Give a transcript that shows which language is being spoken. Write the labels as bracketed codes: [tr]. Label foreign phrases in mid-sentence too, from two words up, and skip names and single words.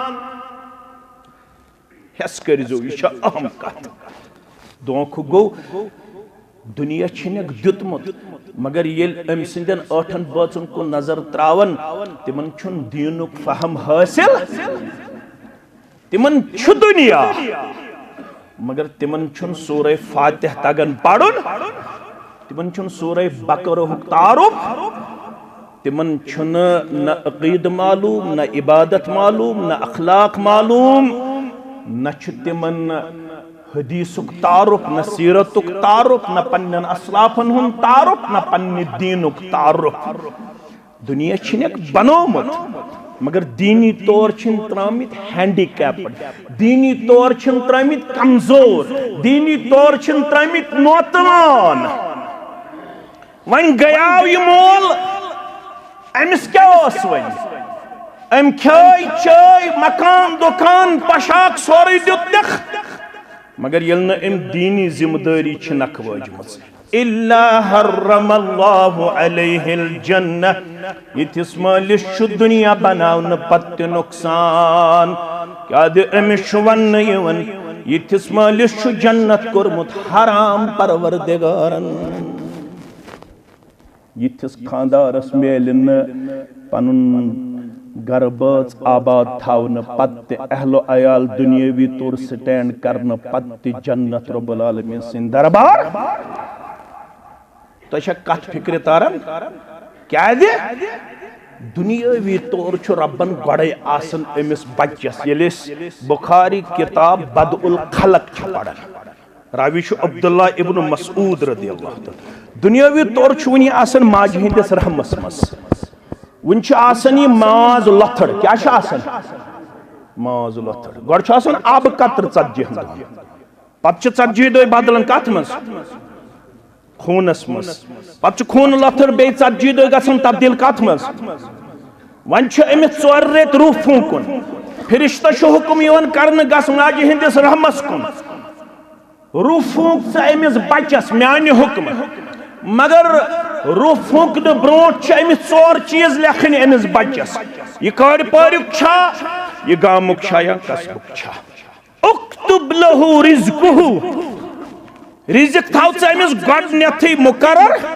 [ks] حس کرزو یہ اہم کت دونکھ گو دنیا چھنک دیتمت مگر یل ام سندن آٹھن باتن کو نظر تراون تمن چھن دینک فہم حاصل تمن چھ دنیا مگر تمن چھن سورہ فاتح تگن پڑھن تمن چھن سورہ بقرہ تعارف تمن چھن نہ عقید معلوم نہ عبادت معلوم نہ اخلاق معلوم نہ چھ تمن حدیثک تعارف نہ سیرتک تعارف نہ پنن اسلافن ہن تعارف نہ پنن دینک تعارف دنیا چھنک بنومت مگر دینی طور چھن ترامت ہینڈی کیپڈ دینی طور چھن ترامت کمزور دینی طور چھن ترامت نوتوان ون گیاو یہ مول امس کیا اس ون ام کھائی چائی مکان دکان پشاک سوری دیت دکھ مگر یلنا ام دینی ذمہ داری چھ نکھ واجمت [ar] إلا حرم الله عليه الجنة [ks] يتس مالس شو دنيا بناون پت نقصان کیا دے امش ون یون يتس مالس شو جنت کرمت حرام پروردگارن يتس خاندارس میلن پنن گرباز آباد تھاون پت اہل و عیال دنیاوی طور سٹینڈ کرن پت جنت [ar] رب العالمین [ks] سن دربار تو یہ کت فکر تارن کیا دے دنیاوی طور چھ ربن گوڑے آسن امس بچس یلیس بخاری کتاب بدء الخلق چھ پڑھن راوی چھ عبداللہ ابن مسعود [ar] رضی اللہ تعالی [ks] دنیاوی طور چھ ونی آسن ماج ہندس رحمس مس ون چھ آسن یہ ماز لتھڑ کیا چھ آسن ماز لتھڑ گوڑ چھ آسن آب قطر ژتجی ہن پت چھ ژتجی دۄہ بدلن کت مز خونس مز پت چھ خون لتھڑ بیٚیہِ ژتجی دۄہ گژھن تبدیل کت مز ون چھ امس ژور ریت روح پھونکن فرشتہ چھ حکم یوان کرن گژھ ماجہِ ہندس رحمس کن روح پھونک ژٕ امس بچس میانہِ حکم مگر روح پھونکن برونٹ چھ امس ژور چیز لیکھن امس بچس یہ کار پاریک چھا یہ گامک چھا یا قصبک چھا [ar] اکتب لہو رزقہ [ks] رزق تھاو ژٕ امس گۄڈنیتھٕے مقرر